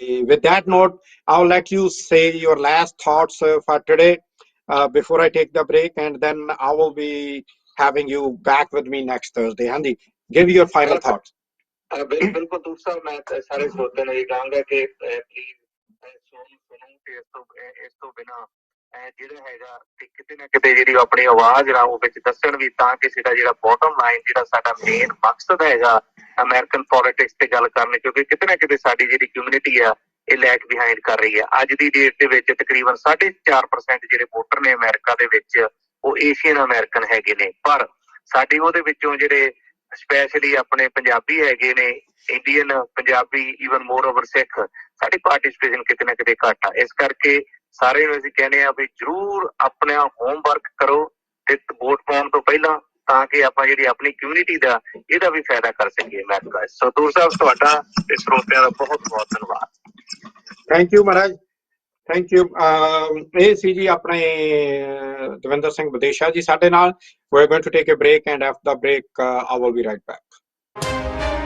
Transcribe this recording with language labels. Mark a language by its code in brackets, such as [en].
[en] With that note, I'll let you say your last thoughts for today before I take the break, and then I will be having you back with me next Thursday. Andy, give your final thoughts. [pa] ਬਿਲਕੁਲ ਦੂਸਰਾ ਮੈਂ ਸਾਰੇ ਸਰੋਤਿਆਂ ਨੂੰ ਇਹ ਕਹਾਂਗਾ ਕਿ please ਸੁਣੋ ਕਿ ਇਸ ਤੋਂ ਬਿਨਾਂ ਜਿਹੜਾ ਹੈਗਾ ਤੇ ਕਿਤੇ ਨਾ ਕਿਤੇ ਜਿਹੜੀ ਆਪਣੀ ਆਵਾਜ਼ ਨਾ ਉਹ ਵਿੱਚ ਦੱਸਣ ਵੀ, ਤਾਂ ਕਿਸੇ ਦਾ ਜਿਹੜਾ ਬੋਟਮ ਲਾਈਨ ਜਿਹੜਾ ਸਾਡਾ ਮੇਨ ਮਕਸਦ ਹੈਗਾ ਅਮਰੀਕਨ ਪੋਲਿਟਿਕਸ ਤੇ ਗੱਲ ਕਰਨੀ, ਕਿਉਂਕਿ ਕਿਤੇ ਨਾ ਕਿਤੇ ਸਾਡੀ ਜਿਹੜੀ ਕਮਿਊਨਿਟੀ ਆ ਇਹ ਲੈਗ ਬਿਹਾਈਂਡ ਕਰ ਰਹੀ ਹੈ। ਅੱਜ ਦੀ ਡੇਟ ਦੇ ਵਿੱਚ ਤਕਰੀਬਨ 4.5% ਜਿਹੜੇ ਵੋਟਰ ਨੇ ਅਮਰੀਕਾ ਦੇ ਵਿੱਚ ਉਹ ਏਸ਼ੀਅਨ ਅਮਰੀਕਨ ਹੈਗੇ ਨੇ, ਪਰ ਸਾਡੇ ਉਹਦੇ ਵਿੱਚੋਂ ਜਿਹੜੇ ਸਪੈਸ਼ਲੀ ਆਪਣੇ ਪੰਜਾਬੀ ਹੈਗੇ ਨੇ, Indian Punjabi, even more over ਸਿੱਖ, ਸਾਡੀ ਪਾਰਟਿਸਿਪੇਸ਼ਨ ਕਿਤੇ ਨਾ ਕਿਤੇ ਘੱਟ ਆ। ਇਸ ਕਰਕੇ ਸਾਰੇ ਨੂੰ ਅਸੀਂ ਕਹਿੰਦੇ ਆ ਵੀ ਜ਼ਰੂਰ ਆਪਣਾ ਹੋਮਵਰਕ ਕਰੋ ਤੇ ਵੋਟ ਪਾਉਣ ਤੋਂ ਪਹਿਲਾਂ, ਤਾਂ ਕਿ ਆਪਾਂ ਜਿਹੜੀ ਆਪਣੀ ਕਮਿਊਨਿਟੀ ਦਾ ਇਹਦਾ ਵੀ ਫਾਇਦਾ ਕਰ ਸਕੀਏ ਅਮਰੀਕਾ। ਸਤੂਰ ਸਾਹਿਬ ਤੁਹਾਡਾ ਤੇ ਸਰੋਤਿਆਂ ਦਾ ਬਹੁਤ ਬਹੁਤ ਧੰਨਵਾਦ। [en] Thank you Maharaj, thank you. [pa] ਇਹ ਸੀ ਜੀ ਆਪਣੇ ਦਵਿੰਦਰ ਸਿੰਘ ਵਿਦੇਸ਼ਾ ਜੀ ਸਾਡੇ ਨਾਲ। [en] We're going to take a break, and after the break I will be right back.